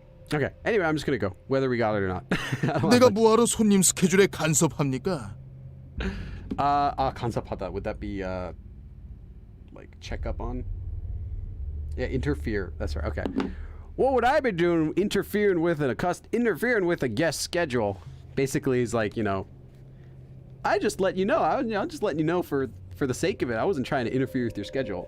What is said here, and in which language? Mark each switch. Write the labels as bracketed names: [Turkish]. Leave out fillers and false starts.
[English] Okay. Anyway, I'm just gonna go, whether we got it or not. [Korean] 내가 뭐하러 손님 스케줄에 간섭합니까? 간섭하다. [English] Would that be like check up on? Yeah, interfere. That's right. Okay. What would I be doing interfering with a guest schedule? Basically, he's like, you know, I just let you know. I'm just letting you know for the sake of it. I wasn't trying to interfere with your schedule.